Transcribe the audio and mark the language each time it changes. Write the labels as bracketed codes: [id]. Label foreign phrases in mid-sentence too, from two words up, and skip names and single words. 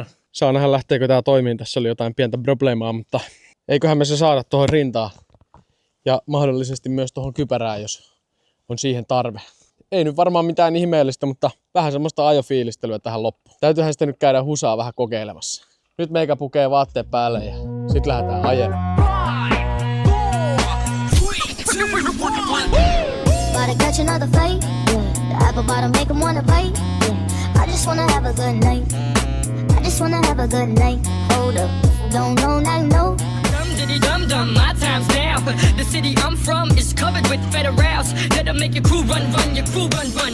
[fi] Saa nähdä lähteekö tää toimiin. Tässä oli jotain pientä probleemaa, mutta eiköhän me se saada tuohon rintaan. Ja mahdollisesti myös tuohon kypärään, jos on siihen tarve. Ei nyt varmaan mitään ihmeellistä, mutta vähän semmoista ajofiilistelyä tähän loppuun. Täytyyhän sitten nyt käydä husaa vähän kokeilemassa. Nyt meikä pukee vaatteet päälle ja sit lähdetään ajelemaan. [en] Gotta catch another fight. Yeah. The apple bottom make 'em wanna bite. Yeah. I just wanna have a good night. I just wanna have a good night. Hold up, don't know, now you know. Dum diddy dum dum, my time's now. The city I'm from is covered with federals that'll make your crew run, your crew run.